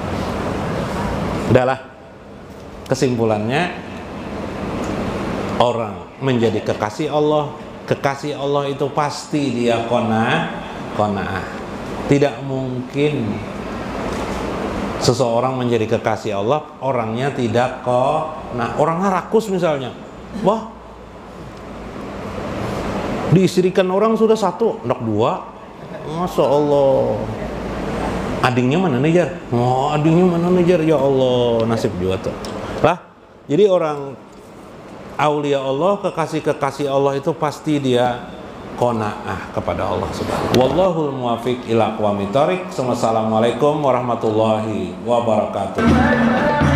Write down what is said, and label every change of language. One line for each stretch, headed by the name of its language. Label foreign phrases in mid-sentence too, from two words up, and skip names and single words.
Indonesian: Udahlah, kesimpulannya orang menjadi kekasih Allah itu pasti dia qanaah. Tidak mungkin seseorang menjadi kekasih Allah, orangnya tidak qanaah. Orangnya rakus misalnya, wah diistrikan orang sudah 1, anak 2,
Arabic: ما شاء الله.
Indonesian: Adingnya mana nih Jar? Oh adingnya mana nih Jar?
Arabic: يا الله,
Indonesian: nasib juga tuh lah. Jadi orang aulia Allah, kekasih-kekasih Allah itu pasti dia qanaah kepada Allah
Arabic: سبحانه وتعالى. والله الموفق إلى أقوم الطريق. والسلام عليكم ورحمة الله وبركاته.